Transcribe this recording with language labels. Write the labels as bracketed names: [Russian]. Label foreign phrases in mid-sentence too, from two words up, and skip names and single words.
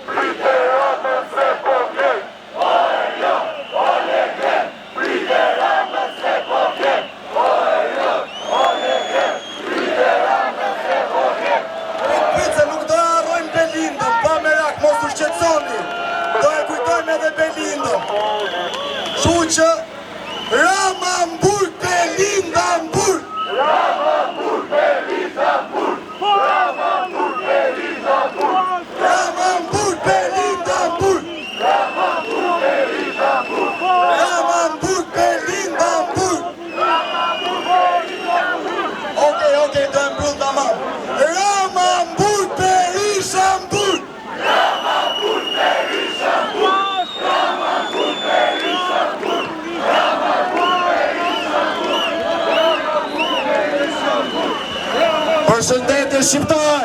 [Albanian] Pice, nuk do e arrojmë Belindën, pa me rak, mos u shqetsoni. Do e kujtojmë edhe Belindën. Që që, Ramamburg, Belindamburg! Ramamburg, Belindamburg! Ramamburg, Belindamburg! Ramamburg, Belindamburg! Ramamburg, Belindamburg! Ramamburg, Belindamburg! Okej, do e mbyll tamam. Ramamburg, Belindamburg! Ramamburg, Belindamburg! Ramamburg, Belindamburg! Përshëndetje shqiptar!